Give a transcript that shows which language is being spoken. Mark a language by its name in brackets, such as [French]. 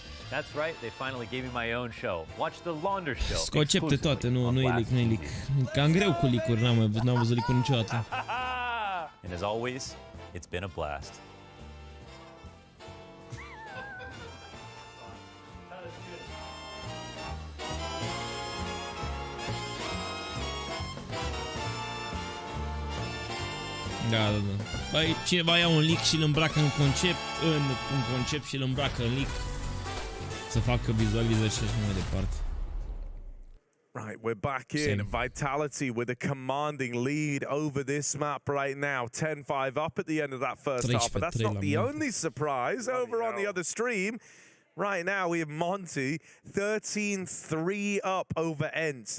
[English] That's right, they finally gave me my own show. Watch the Launder show. [Romanian] Concepte toate, nu e leak, nu e leak. Cam greu cu leak-uri, n-am văzut leak-uri niciodată. [English] And as always, it's been a blast. [Romanian] Da. Băi, cineva ia un leak și îl îmbracă în concept și îl îmbracă în leak. Să facă vizualizări și așa mai departe. [English] Right, we're back in. Vitality with a commanding lead over this map right now. 10-5 up at the end of that first half. But that's not the only surprise. Over on the other stream, right now we have Monty 13-3 up over Ents.